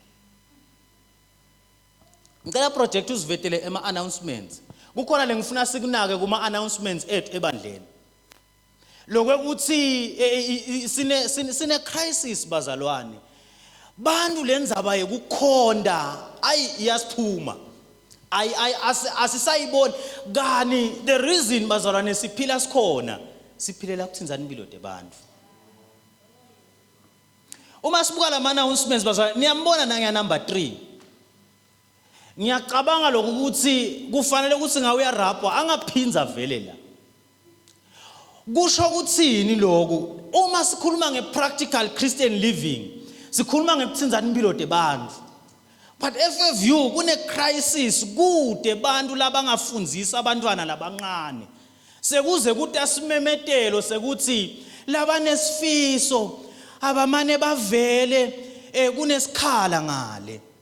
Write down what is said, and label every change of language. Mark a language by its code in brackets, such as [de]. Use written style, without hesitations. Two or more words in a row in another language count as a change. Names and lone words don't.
[ss] ngicela project uzivetele ema announcements kukhona lengifuna sikunake kuma announcements ethu ebandleni lokuthi sine crisis bazalwane bantu lenzaba yekukhonda iyasithuma asisayiboni kani [en] the reason [ss] bazalwane siphila sikhona siphilela ukuthinzana impilo debantu uma sibuka lama announcements bazalwane niyambona nanga number 3 ngiyacabanga lokuthi kufanele ukuthi ngawuya rapwa angaphinza vele la kusho ukuthini lokho uma sikhuluma ngepractical [en] Christian living [ss] sikhuluma ngekuthinzana impilo debantu but FFU kune crisis kude bantu labangafundzisa abantwana labancane sekuze kuthi asimemetelo sekuthi labanesifiso abamane bavele kunesikhala ngale